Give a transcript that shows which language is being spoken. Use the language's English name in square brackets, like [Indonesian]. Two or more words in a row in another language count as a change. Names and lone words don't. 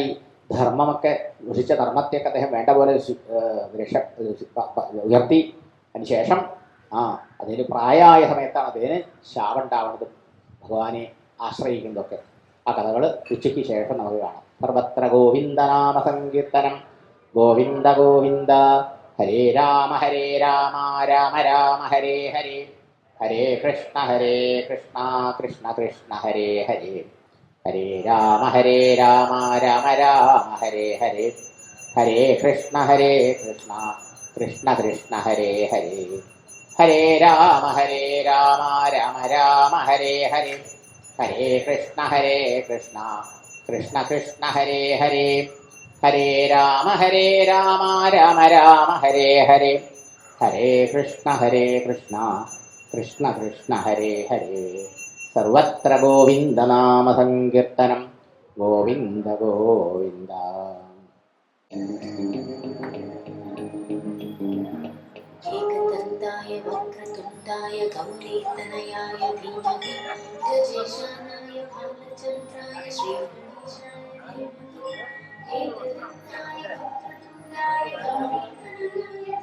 [Malayalam] ധർമ്മമൊക്കെ ദുഷിച്ച ധർമ്മത്തെയൊക്കെ അദ്ദേഹം വേണ്ട പോലെ ഉയർത്തി. അതിനുശേഷം അതിന് പ്രായമായ സമയത്താണ് അദ്ദേഹത്തിന് ശാപം ഉണ്ടാവുന്നതും ഭഗവാനെ ആശ്രയിക്കുന്നതൊക്കെ. ആ കഥകൾ ഉച്ചയ്ക്ക് ശേഷം നമുക്ക് കാണാം. സർവത്ര ഗോവിന്ദനാമ സങ്കീർത്തനം. ഗോവിന്ദ ഗോവിന്ദ. ഹരേ രാമ രാമ രാമ ഹരേ ഹരേ. ഹരേ കൃഷ്ണ കൃഷ്ണ കൃഷ്ണ ഹരേ ഹരേ. ഹരേ രാമ രാമ രാമ ഹരേ ഹരേ. ഹരേ കൃഷ്ണ കൃഷ്ണ കൃഷ്ണ ഹരേ ഹരേ. ഹരേ രാമ രാമ രാമ ഹരേ ഹരേ. ഹരേ കൃഷ്ണ കൃഷ്ണ കൃഷ്ണ ഹരേ ഹരേ. ഹരേ രാമ രാമ രാമ ഹരേ ഹരേ. ഹരേ കൃഷ്ണ കൃഷ്ണ കൃഷ്ണ ഹരേ ഹരേ. സർവത്ര ഗോവിന്ദനാമ സങ്കീർത്തനം. ഗോവിന്ദ ഗോവിന്ദ. [Sanskrit] एकदन्ताय वक्रतुण्डाय गौरीतनयाय धीमहि गजेशानाय भालचन्द्राय श्रीगणेशाय धीमहि एकदन्ताय वक्रतुण्डाय गौरीतनयाय